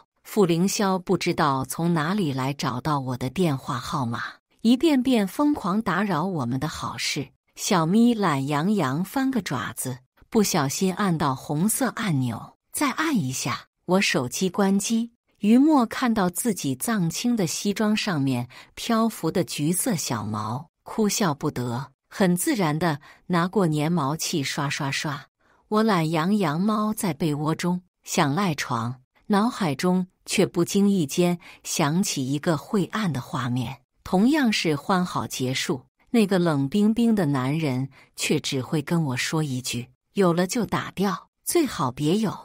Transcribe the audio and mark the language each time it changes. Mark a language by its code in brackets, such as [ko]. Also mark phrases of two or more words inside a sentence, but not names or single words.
[zh] 傅凌霄不知道從哪裡來找到我的電話號碼，一遍遍瘋狂打擾我們的好事。小咪懶洋洋翻個爪子，不小心按到紅色按鈕，再按一下，我手機關機。於墨看到自己藏青的西裝上面漂浮的橘色小毛，哭笑不得，很自然地拿過粘毛器刷刷刷。我懶洋洋貓在被窩中，想賴床， 腦海中卻不經意間想起一個晦暗的畫面，同樣是歡好結束，那個冷冰冰的男人卻只會跟我說一句：有了就打掉，最好別有。